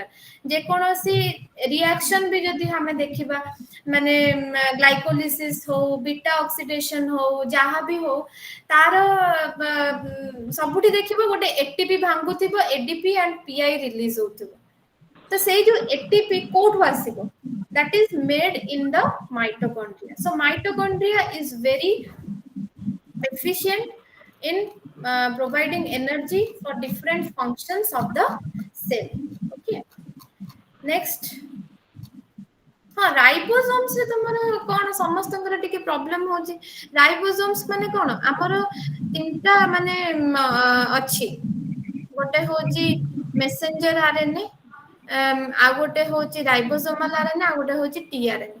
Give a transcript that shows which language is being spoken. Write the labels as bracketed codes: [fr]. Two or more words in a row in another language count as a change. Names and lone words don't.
[or] ଯେକୌଣସି ରିଆକ୍ସନ ବି ଯଦି ଆମେ ଦେଖିବା, ମାନେ ଗ୍ଲାଇକୋଲିସିସ୍ ହଉ, [en] beta oxidation [or] ହଉ, ଯାହା ବି ହଉ, ତାର ସବୁଠି ଦେଖିବ ଗୋଟେ ଏଟିପି ଭାଙ୍ଗୁଥିବ, [en] ADP and Pi release [or] ହଉଥିବ। ତ ସେଇ ଯୋଉ ଏଟିପି କୋଉଠୁ ଆସିବ? [en] That is made in the mitochondria. So mitochondria is very efficient in providing energy for different functions of the cell. Okay. Next. [or] ହଁ ରାଇବୋସୋମ୍ସ ରେ ତମର କଣ ସମସ୍ତଙ୍କର ଟିକେ ପ୍ରୋବ୍ଲେମ ହଉଛି। ରାଇବୋସୋମ୍ସ ମାନେ କଣ? ଆମର ତିନିଟା ମାନେ ଅଛି। ଗୋଟେ ହଉଛି [en] messenger RNA, [or] ଆଉ ଗୋଟେ ହଉଛି [en] ribosomal RNA, [or] ଆଉ ଗୋଟେ ହଉଛି ଟିଆରଏନଏ।